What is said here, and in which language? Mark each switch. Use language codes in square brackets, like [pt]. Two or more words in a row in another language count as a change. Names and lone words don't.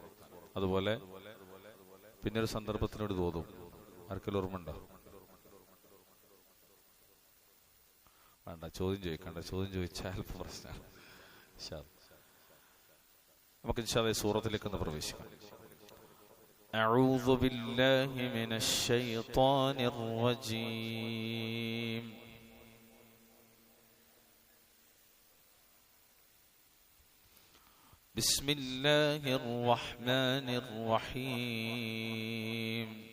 [ml] അതുപോലെ പിന്നൊരു സന്ദർഭത്തിനോട് തോന്നും. ആർക്കെല്ലാം ഓർമ്മ ഉണ്ടോ? വേണ്ട, ചോദ്യം ചോദിക്കണ്ട. ചോദ്യം ചോദിച്ചാൽ പ്രശ്നമാണ്. നമുക്ക് [ar] إن شاء الله [ml] സൂറത്തിലേക്ക് ഒന്ന് പ്രവേശിക്കാം. [ar] أعوذ بالله من الشيطان الرجيم. بسم الله الرحمن الرحيم.